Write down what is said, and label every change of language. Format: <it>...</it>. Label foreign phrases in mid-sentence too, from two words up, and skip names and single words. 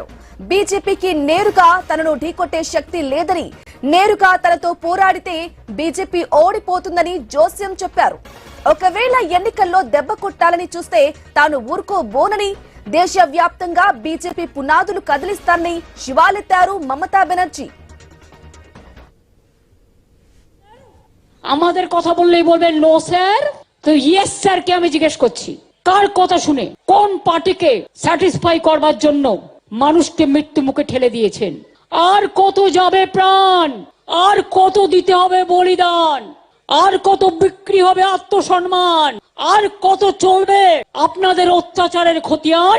<te>బీజేపీకి నేరుగా తనను ఢీకొట్టే శక్తి లేదని, నేరుగా తనతో పోరాడితే బీజేపీ ఓడిపోతుందని జోస్యం చెప్పారు. ఒకవేళ ఎన్నికల్లో దెబ్బ కొట్టాలని చూస్తే తాను ఊరుకోబోనని, దేశవ్యాప్తంగా బీజేపీ పునాదులు కదిలిస్తారని శివాలెత్తారు మమతా బెనర్జీ.</te> <bn>আমাদের কথা বললেই বলবেন</bn> <en>no sir,</en> <bn>তো</bn> <en>yes sir</en> <bn>কে আমি জিজ্ঞেস করছি, কার কথা শুনে কোন পার্টিকে স্যাটিসফাই করবার জন্য মানুষকে মৃত্যু মুখে ঠেলে দিয়েছেন? আর কত যাবে প্রাণ, আর কত দিতে হবে বলিদান, আর কত বিক্রি হবে আত্মসম্মান, আর কত চলবে আপনাদের অত্যাচারের খতিয়ান?</bn>